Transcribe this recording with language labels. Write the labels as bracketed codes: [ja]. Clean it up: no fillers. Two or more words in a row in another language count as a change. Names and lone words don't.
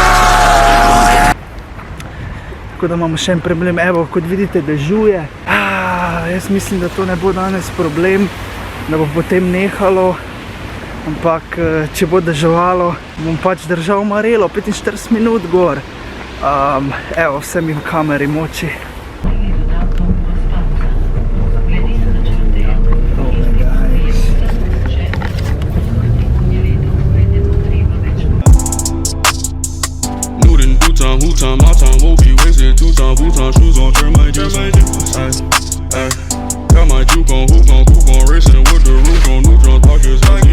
[sl] Tako da imamo še en problem, evo, kot vidite, dežuje. Jaz mislim, da to ne bo danes problem, da bo potem nehalo, ampak če bo deževalo, bom pač držal marelo 45 minut gor. Evo, vse mi v kameri moči. [en] Who time, my time won't be wasted. Two time, shoes on, turn my juice on. Got my juke on, hook on, racing with the roof on, neutron pockets.